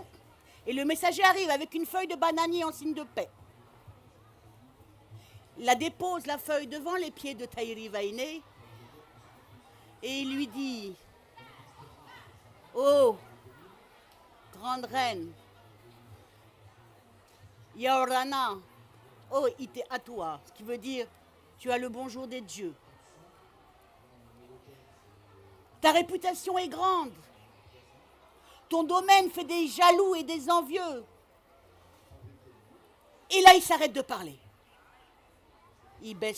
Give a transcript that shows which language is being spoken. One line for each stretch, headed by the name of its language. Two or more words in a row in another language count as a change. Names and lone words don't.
French: Et le messager arrive avec une feuille de bananier en signe de paix. Il la dépose la feuille devant les pieds de Tahiri Vainé et il lui dit « Oh, grande reine,
Tahitian: Yaorana, oh, ite atua »,
French: ce qui veut dire « Tu as le bonjour des dieux ». Ta réputation est grande. Ton domaine fait des jaloux et des envieux. Et là, il s'arrête de parler.